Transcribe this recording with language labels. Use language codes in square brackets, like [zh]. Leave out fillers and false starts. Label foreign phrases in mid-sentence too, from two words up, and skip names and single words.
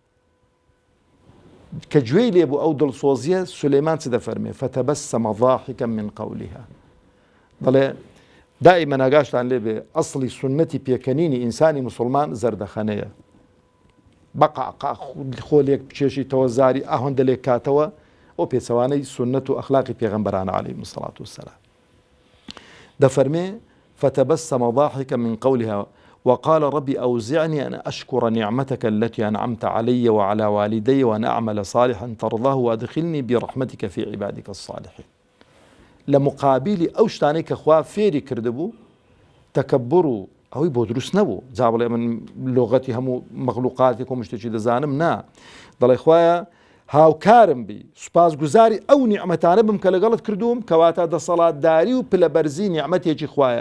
[ckb] کە گوێی لێبوو ئەو دڵسۆزیە، سولەیمان چ دەفەرمێ [ar] فتەبەسەمە ضاحکا من قەولها، [ckb] دەڵێ دائیمەن ئاگاشتان لێبێ ئەسڵی سونەتی پێکەنینی ئینسانی موسڵمان زەردەخەنەیە، بەقاقا خۆلێک بچێشیتەوە زاری ئاهەندە لێک کاتەوە، ئەو پێچەوانەی سنەت و ئەخلاقی پێغەمبەرانە [ar] عەلەیهیمو سەڵات وەسەلام. [ckb] دەفەرمێ [ar] فتبسم ضاحكا من قولها وقال ربي أوزعني أن أشكر نعمتك التي أنعمت علي وعلى والدي وأن أعمل صالحا ترضاه وأدخلني برحمتك في عبادك الصالحين. [ckb] لمقابل أو شتانەی کە خوا فێری کردبوو تەکەببر و ئەوەی بۆ دروست نەبوو، جا بڵێ من لۆغەتی هەموو مەخلوقاتی کۆ شتێکی دەزانم، نا، دەڵێ خوایە هاوکارم بی، سوپاسگوزاری ئەو نیعمەتانە بم کە لەگەڵت کردووم، کەواتە دەسەڵاتداری و پلەبەرزی نیعمەتێکی خوایە.